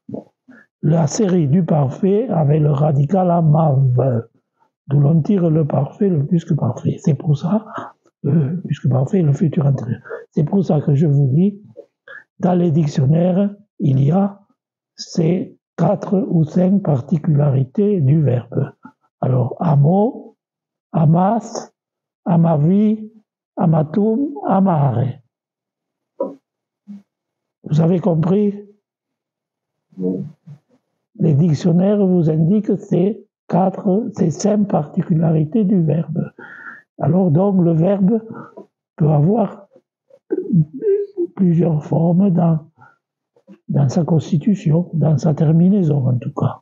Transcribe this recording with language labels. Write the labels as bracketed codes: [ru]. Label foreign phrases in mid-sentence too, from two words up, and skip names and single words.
[fr] La série du parfait avec le radical amav, d'où l'on tire le parfait, le plus que parfait. C'est pour ça, le plus que parfait, le futur antérieur. C'est pour ça que je vous dis, dans les dictionnaires, il y a ces 4 ou 5 particularités du verbe. Alors, [la] amo, amas, amavi, amatum, amare. [fr] Vous avez compris? Les dictionnaires vous indiquent ces 5 particularités du verbe. Alors donc le verbe peut avoir plusieurs formes dans sa constitution, dans sa terminaison en tout cas.